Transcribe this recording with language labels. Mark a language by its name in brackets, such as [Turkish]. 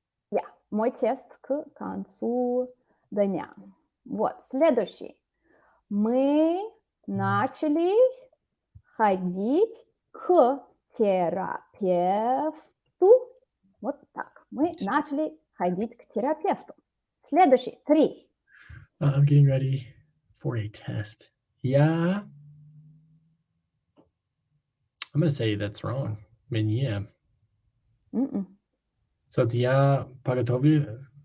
[English] Yeah, [Russian] мой тест к концу дня. Вот, следующий. Мы начали ходить к терапевту. Вот так. Мы начали ходить к терапевту. Следующий. 3. [English] I'm getting ready for a test. Yeah. I'm going to say that's wrong. I mean, yeah. So it's [Russian] я подготавливаюсь.